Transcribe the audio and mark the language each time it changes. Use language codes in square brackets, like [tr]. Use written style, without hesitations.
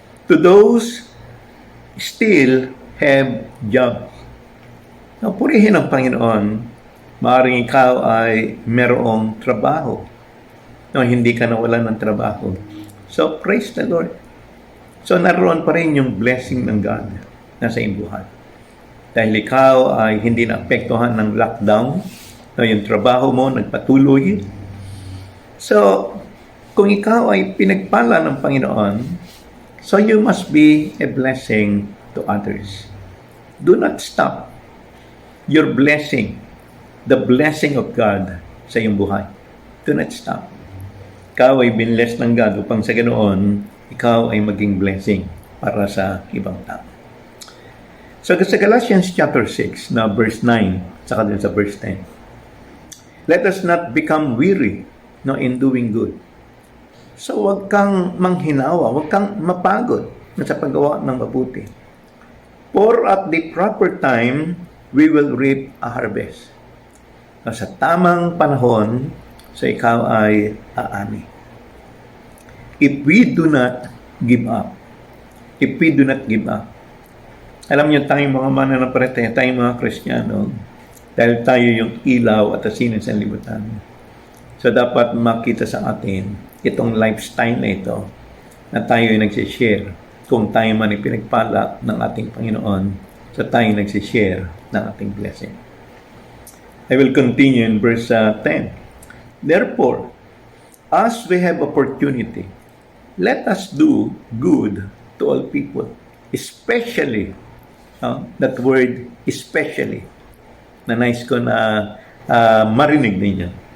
[en] To those still have jobs. [tl] No, purihin ang Panginoon. Maaaring ikaw ay merong trabaho. No, hindi ka nawalan ng trabaho. So, [en] praise the Lord. [tl] So, naroon pa rin yung blessing ng God na sa iyong buhay. Dahil ikaw ay hindi naapektuhan ng lockdown. No, yung trabaho mo nagpatuloy. [en] So, [tl] kung ikaw ay pinagpala ng Panginoon, [en] so you must be a blessing to others. Do not stop your blessing, the blessing of God [tl] sa iyong buhay. [en] Do not stop. [tl] Ikaw ay binless ng God upang sa ganoon, ikaw ay maging blessing para sa ibang tao. So sa Galatians chapter 6, na verse 9, saka din sa verse 10. [en] Let us not become weary in doing good. [tl] So huwag kang manghinawa, huwag kang mapagod sa paggawa ng mabuti. [en] For at the proper time, we will reap a harvest. [tl] Sa tamang panahon, sa ikaw ay aani. [en] If we do not give up, [tl] if we do not give up, alam niyo tayong mga mananampalataya, tayong mga Kristiyano, dahil tayo yung ilaw at asin sa libutan. So dapat makita sa atin itong lifestyle na ito na tayo ay nagsishare kung tayo man ay pinagpala ng ating Panginoon, so tayo nagsishare ng ating blessing. [en] I will continue in verse 10. Therefore, as we have opportunity, let us do good to all people, especially, that word especially, [tl] na nice ko na marinig ninyo.